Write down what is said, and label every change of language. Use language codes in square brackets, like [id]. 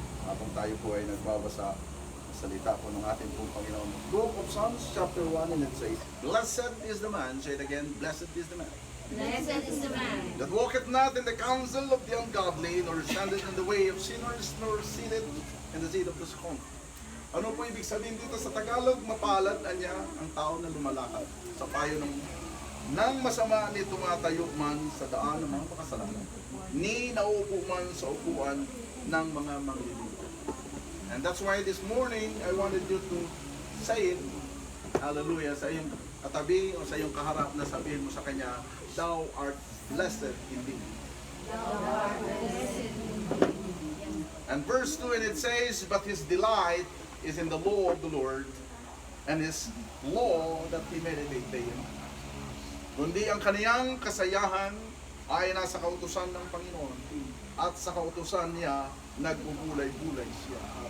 [tl] Habang tayo po ay nagbabasa salita po ng ating pong Panginoon. [en] Book of Psalms, chapter 1, and it says, Blessed is the man, say it again, blessed is the man. Blessed is the man That walketh not in the counsel of the ungodly, nor standeth in the way of sinners, nor sitteth in the seat of the scornful. [tl] Ano po ibig sabihin dito sa Tagalog? Mapalad niya ang tao na lumalakad sa payo ng masama ni tumatayo man sa daan ng mga makasalanan, ni naupo man sa upuan ng mga manglilingkod. [en] And that's why this morning, I wanted you to say it, hallelujah, [tl] sa iyong katabi o sa iyong kaharap na sabihin mo sa kanya, [en] Thou art blessed indeed. And verse 2, and it says, But his delight is in the law of the Lord, and his law that he meditate day and night. [tl] Kundi ang kaniyang kasayahan ay nasa kautusan ng Panginoon, at sa kautusan niya, nagbubulay-bulay siya.